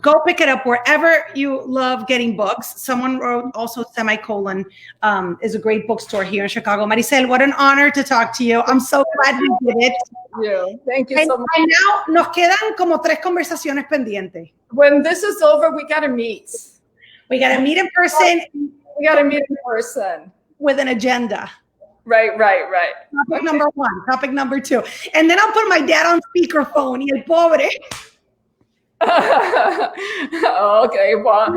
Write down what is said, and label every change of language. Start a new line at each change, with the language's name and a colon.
English: Go pick it up wherever you love getting books. Someone wrote also Semicolon is a great bookstore here in Chicago. Marisel, what an honor to talk to you. I'm so glad we did it. Thank you so much. And now
Spanish: nos quedan como 3 conversaciones pendientes.
English: When this is over, we got to meet. We got to meet in person. We got to meet in person. With an agenda. Right. Topic number 1, topic number 2. And then I'll put my dad on speakerphone.
Spanish: Y el pobre.
English: Okay, well.